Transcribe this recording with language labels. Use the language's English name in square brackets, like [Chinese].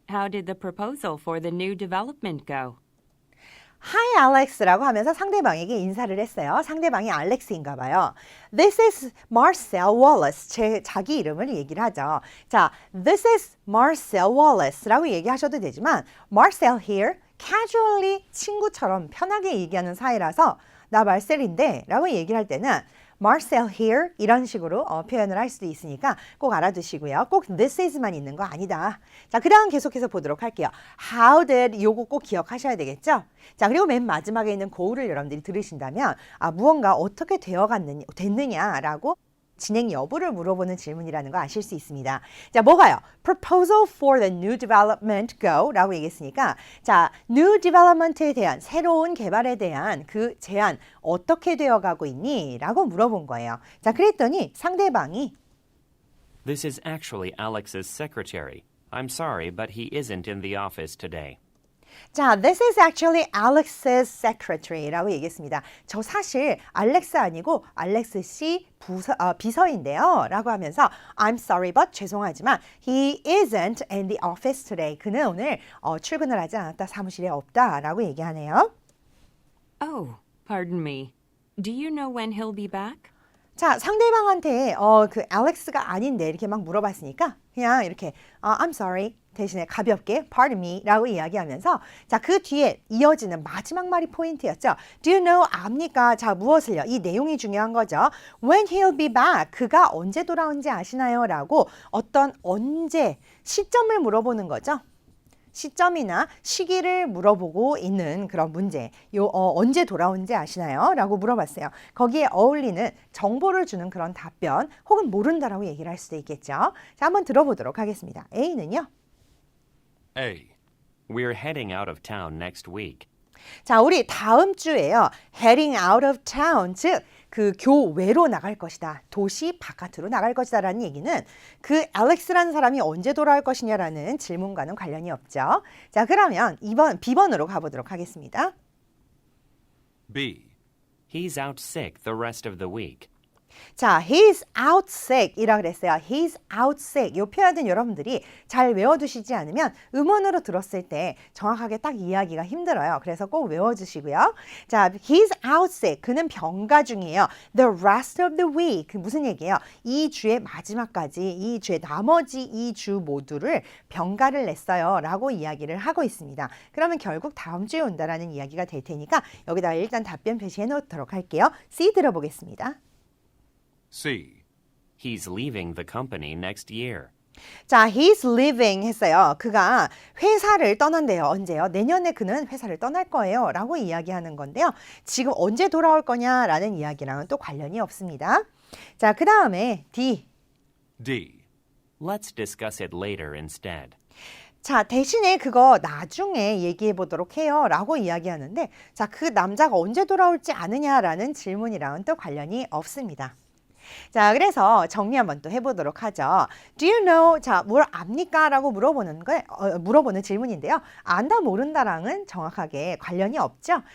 [English] How did the proposal for the new development go? Hi, Alex [Korean] 라고 하면서 상대방에게 인사를 했어요. 상대방이 알렉스인가 봐요. [English] This is Marcel Wallace. [Korean] 자기 이름을 얘기를 하죠. 자, [English] This is Marcel Wallace [Korean] 라고 얘기하셔도 되지만 [English] Marcel here, casually [Korean] 친구처럼 편하게 얘기하는 사이라서 나 말셀인데 라고 얘기를 할 때는 [English] Marcel here [Korean] 이런 식으로 표현을 할 수도 있으니까 꼭 알아두시고요. 꼭 this is만 있는 거 아니다. 자, 그 다음 계속해서 보도록 할게요. [English] How did [Korean] 요거 꼭 기억하셔야 되겠죠? 자, 그리고 맨 마지막에 있는 go를 여러분들이 들으신다면 무언가 어떻게 됐느냐라고 진행 여부를 물어보는 질문이라는 거 아실 수 있습니다. 자, 뭐가요? [English] Proposal for the new development go [Korean] 라고 얘기했으니까 자, new development에 대한 새로운 개발에 대한 그 제안 어떻게 되어가고 있니? 라고 물어본 거예요. 자, 그랬더니 상대방이 [English] This is actually Alex's secretary. I'm sorry, but he isn't in the office today. 자, this is actually Alex's secretary [Korean] 라고 얘기했습니다. 저 사실 알렉스 아니고 알렉스 씨 비서인데요. 라고 하면서 [English] I'm sorry but [Korean] 죄송하지만 [English] he isn't in the office today. [Korean] 그는 오늘 출근을 하지 않았다. 사무실에 없다. 라고 얘기하네요. [English] Oh, pardon me. Do you know when he'll be back? [Korean] 자, 상대방한테 그 알렉스가 아닌데 이렇게 막 물어봤으니까 그냥 이렇게 [English] I'm sorry [Korean] 대신에 가볍게 [English] pardon me [Korean] 라고 이야기하면서 자, 그 뒤에 이어지는 마지막 말이 포인트였죠. [English] Do you know [Korean] 압니까? 자, 무엇을요? 이 내용이 중요한 거죠. [English] When he'll be back. [Korean] 그가 언제 돌아온지 아시나요? 라고 어떤 언제 시점을 물어보는 거죠. 시점이나 시기를 물어보고 있는 그런 문제. 언제 돌아온지 아시나요? 라고 물어봤어요. 거기에 어울리는 정보를 주는 그런 답변 혹은 모른다라고 얘기를 할 수도 있겠죠. 자, 한번 들어보도록 하겠습니다. A는요. [English] A. We're heading out of town next week. [Korean] 자, 우리 다음 주에요. [English] heading out of town, [Korean] 즉 그 교외로 나갈 것이다. 도시 바깥으로 나갈 것이다 라는 얘기는 그 알렉스라는 사람이 언제 돌아올 것이냐라는 질문과는 관련이 없죠. 자, 그러면 B번으로 가보도록 하겠습니다. [English] B. He's out sick the rest of the week. [Korean] 자, [English] he's out sick [Korean] 이라고 그랬어요. he's out sick. 이 표현은 여러분들이 잘 외워두시지 않으면 음원으로 들었을 때 정확하게 딱 이해하기가 힘들어요. 그래서 꼭 외워주시고요. 자, [English] he's out sick. [Korean] 그는 병가 중이에요. [English] The rest of the week. [Korean] 무슨 얘기예요? 이 주의 마지막까지, 이 주의 나머지 이 주 모두를 병가를 냈어요. 라고 이야기를 하고 있습니다. 그러면 결국 다음 주에 온다라는 이야기가 될 테니까 여기다 일단 답변 표시해 놓도록 할게요. C 들어보겠습니다. [English] C. He's leaving the company next year. [Korean] 자, [English] he's leaving [Korean] 했어요. 그가 회사를 떠난대요. 언제요? 내년에 그는 회사를 떠날 거예요. 라고 이야기하는 건데요. 지금 언제 돌아올 거냐라는 이야기랑은 또 관련이 없습니다. 자, 그 다음에 D. [English] D. Let's discuss it later instead. [Korean] 자, 대신에 그거 나중에 얘기해 보도록 해요. 라고 이야기하는데, 자, 그 남자가 언제 돌아올지 아느냐라는 질문이랑은 또 관련이 없습니다. 자, 그래서 정리 한번 또 해보도록 하죠. [English] Do you know? [Korean] 자, 뭘 압니까? 라고 물어보는 질문인데요. 안다, 모른다랑은 정확하게 관련이 없죠.